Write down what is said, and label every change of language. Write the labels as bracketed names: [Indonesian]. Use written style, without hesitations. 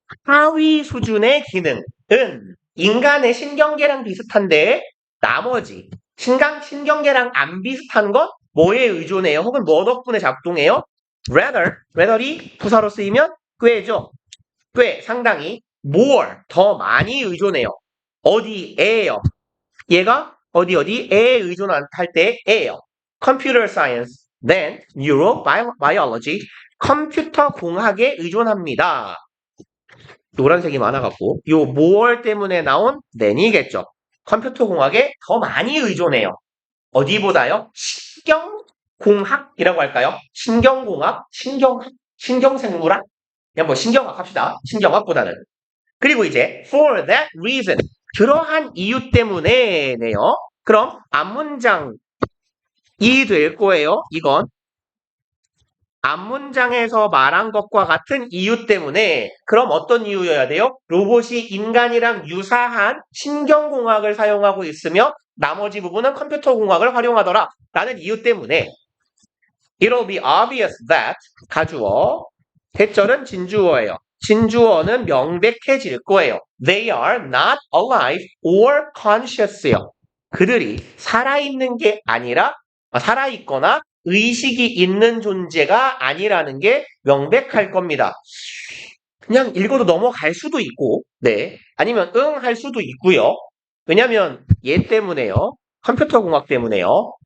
[Korean] 하위 수준의 기능은 인간의 신경계랑 비슷한데 나머지 신경계랑 안 비슷한 것 뭐에 의존해요? 혹은 뭐 덕분에 작동해요? rather이 부사로 쓰이면 꽤죠. 꽤 상당히 more 더 많이 의존해요. 어디에요? 얘가 어디에 의존할 때에요. [English] computer science, then neurobiology, [Korean] 컴퓨터 공학에 의존합니다. 노란색이 많아갖고 요 more 때문에 나온 then이겠죠. 컴퓨터 공학에 더 많이 의존해요. 어디보다요? 신경공학이라고 할까요? 신경공학? 신경생물학? 그냥 뭐 신경학 합시다. 신경학보다는. 그리고 이제 [English] for that reason [Korean] 그러한 이유 때문에네요. 그럼 앞문장이 될 거예요. 이건 앞문장에서 말한 것과 같은 이유 때문에 그럼 어떤 이유여야 돼요? 로봇이 인간이랑 유사한 신경공학을 사용하고 있으며 나머지 부분은 컴퓨터공학을 활용하더라 라는 이유 때문에 [English] It'll be obvious that [Korean] 가주어 대절은 진주어예요. 진주어는 명백해질 거예요. [English] They are not alive or conscious요. [Korean] 그들이 살아있는 게 아니라 살아있거나 의식이 있는 존재가 아니라는 게 명백할 겁니다. 그냥 읽어도 넘어갈 수도 있고, 네. 아니면 응 할 수도 있고요. 왜냐면 얘 때문에요. 컴퓨터 공학 때문에요.